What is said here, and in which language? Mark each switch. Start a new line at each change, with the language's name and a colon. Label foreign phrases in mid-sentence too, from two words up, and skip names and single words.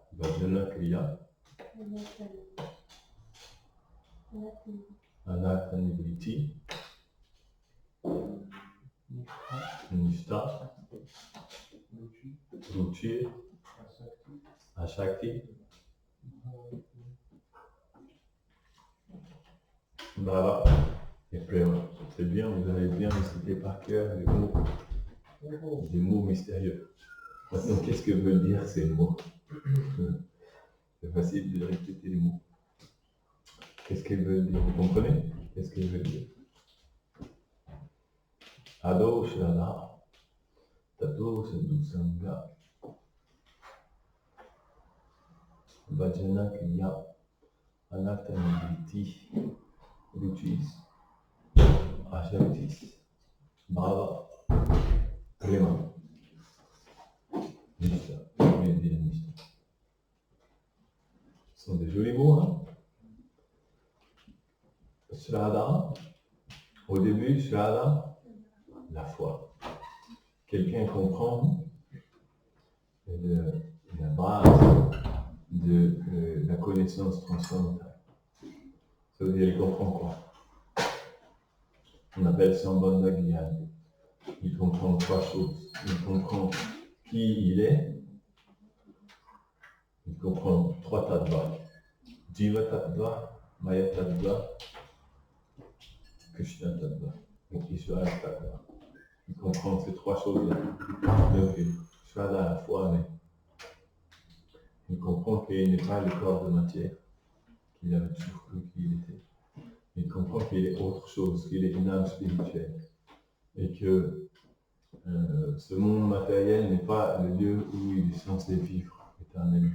Sanskrit: Bhajana Kriya, Anatanivritti, Nishtha, Ruchir, Ashakti, Bhava et Prema.
French: C'est bien, vous avez bien récité par cœur des mots mystérieux. Maintenant, qu'est-ce que veulent dire ces mots? C'est facile de répéter les mots. Qu'est-ce qu'ils veulent dire? Vous comprenez? Qu'est-ce qu'ils veulent dire?
Sanskrit: Ado Shraddha, Tato Sadhusanga, Bhajana Kriya, Anatanivritti, Ruchis, Ashaktis, Bhava, Prema, Nishtha.
French: Je vais dire Nishtha. Ce sont des jolis mots, hein? Shraddha, au début, Shraddha, la foi. Quelqu'un comprend la base de la connaissance transcendantale. Ça veut dire, il comprend quoi? On appelle ça
Sanskrit: Sambandha Gyan.
French: Il comprend 3 choses. Il comprend qui il est. Il comprend 3 tattvas.
Sanskrit: Jiva tattva, Maya tattva, Krishna tattva. Donc Ishvara tattva.
French: Il comprend ces 3 choses-là. Donc, Shraddha à la fois, mais il comprend qu'il n'est pas le corps de matière, qu'il avait toujours cru qu'il était. Il comprend qu'il est autre chose, qu'il est une âme spirituelle. Et que ce monde matériel n'est pas le lieu où il est censé vivre éternellement.